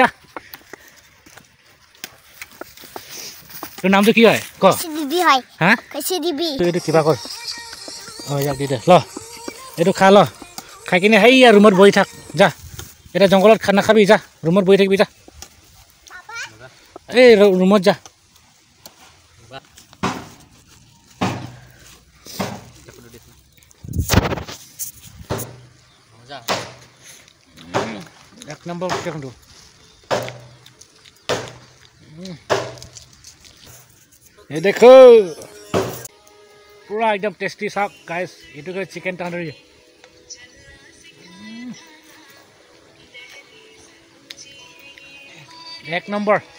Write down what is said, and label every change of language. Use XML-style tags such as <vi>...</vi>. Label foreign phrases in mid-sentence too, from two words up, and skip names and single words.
<as>তোৰ নামটো কি হয় ক হা এইটো কিবা কৰ ইয়াক দি দে ল এইটো খা ল খাই কিনে সেইয়া ৰুমত বহি থাক যা এতিয়া জংঘলত নাখাবি যা ৰুমত বহি থাকিবি যা এই ৰুমত যা</as> <hi>एक नंबर देखो ये देखो पूरा एकदम टेस्टी साग गाइस ये तो चिकन तंदूरी एक नंबर</hi>